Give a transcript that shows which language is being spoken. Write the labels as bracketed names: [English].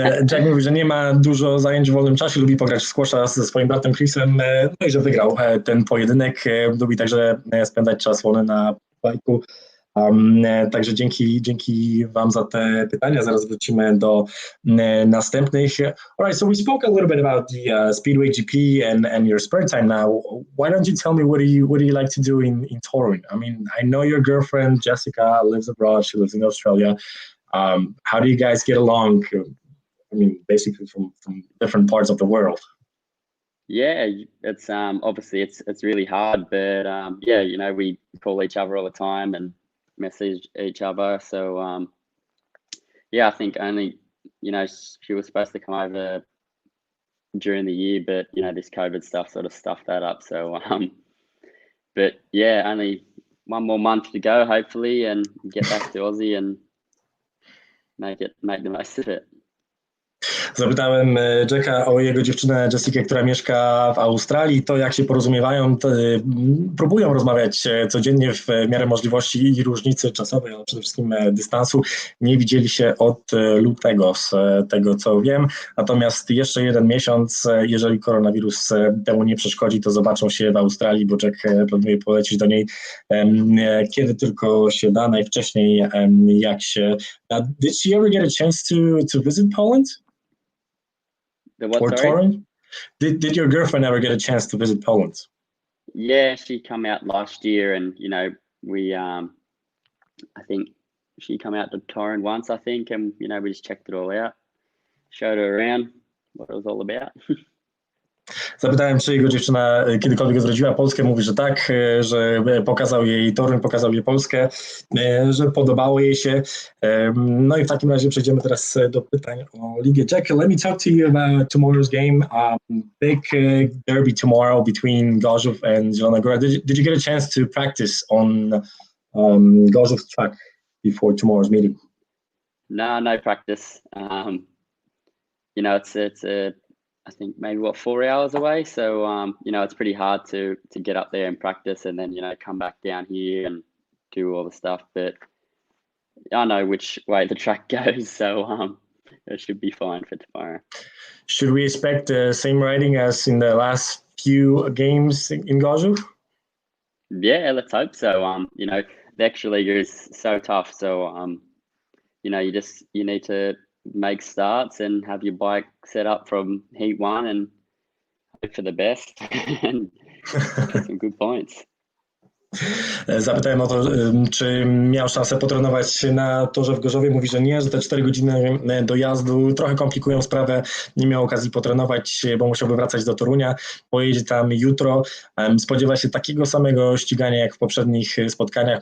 [Polish] Jack mówi, że nie ma dużo zajęć w wolnym czasie, lubi pograć w squasha ze swoim bratem Chrisem, no i że wygrał ten pojedynek. Lubi także spędzać czas wolny na bajku. Także dzięki Wam za te pytania. Zaraz wrócimy do następnych. [English] Alright, so we spoke a little bit about the Speedway GP and your spare time now. Why don't you tell me what do you like to do in Toruń? I mean, I know your girlfriend Jessica lives abroad. She lives in Australia. How do you guys get along? I mean, basically from different parts of the world. Yeah, it's obviously it's really hard, but yeah, you know, we call each other all the time and message each other. So yeah, I think only, you know, she was supposed to come over during the year, but you know, this COVID stuff sort of stuffed that up. So but yeah, only one more month to go hopefully, and get back to Aussie and make the most of it. [Polish] Zapytałem Jacka o jego dziewczynę Jessikę, która mieszka w Australii, to jak się porozumiewają, próbują rozmawiać codziennie w miarę możliwości i różnicy czasowej, ale przede wszystkim dystansu. Nie widzieli się od lutego, z tego co wiem, natomiast jeszcze jeden miesiąc, jeżeli koronawirus temu nie przeszkodzi, to zobaczą się w Australii, bo Jack planuje polecieć do niej kiedy tylko się da, najwcześniej jak się da. [English] Did she ever get a chance to visit Poland? The what, or sorry? Toruń? Did your girlfriend ever get a chance to visit Poland? Yeah, she come out last year, and you know, we I think she come out to Toruń once, I think, and you know, we just checked it all out, showed her around what it was all about. [Polish] Zapytałem, czy jego dziewczyna kiedykolwiek odwiedziła Polskę. Mówi, że tak, że pokazał jej Toruń, pokazał jej Polskę, że podobało jej się. No i w takim razie przejdziemy teraz do pytań o ligę. [English] Jack, let me talk to you about tomorrow's game. Big derby tomorrow between Gorzów and Zielona Góra. Did you get a chance to practice on Gorzów's track before tomorrow's meeting? No practice. You know, it's I think maybe 4 hours away. So, you know, it's pretty hard to get up there and practice and then, you know, come back down here and do all the stuff. But I know which way the track goes. So it should be fine for tomorrow. Should we expect the same riding as in the last few games in Gorzów? Yeah, let's hope so. You know, the extra league is so tough. So, you know, you need to make starts and have your bike set up from heat one and hope for the best and get some good points. [Polish] Zapytałem o to, czy miał szansę potrenować na torze w Gorzowie. Mówi, że nie, że te 4 godziny dojazdu trochę komplikują sprawę. Nie miał okazji potrenować, bo musiałby wracać do Torunia. Pojedzie tam jutro. Spodziewa się takiego samego ścigania jak w poprzednich spotkaniach.